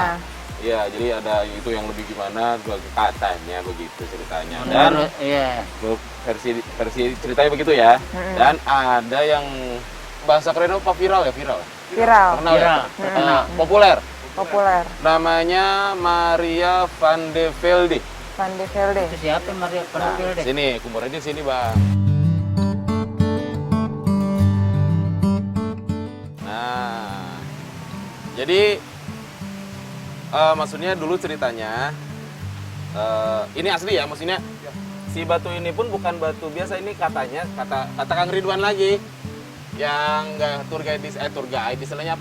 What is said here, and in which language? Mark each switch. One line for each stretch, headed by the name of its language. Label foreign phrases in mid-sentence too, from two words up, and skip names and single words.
Indonesian: Iya, jadi ada itu yang lebih gimana katanya begitu ceritanya. Dan Menurut, iya. versi ceritanya begitu ya. Dan ada yang bahasa keren apa viral ya, viral. Viral. Terkenal ya? Viral. Populer. Populer. Namanya Maria van de Velde. Van de Velde. Itu siapa Maria Penampil deh? Sini, kuburannya di sini, Bang. Nah, jadi maksudnya dulu ceritanya ini asli ya, maksudnya si batu ini pun bukan batu biasa, ini katanya kata Kang Ridwan lagi yang nggak
English: tour guide,
Indonesian: istilahnya apa?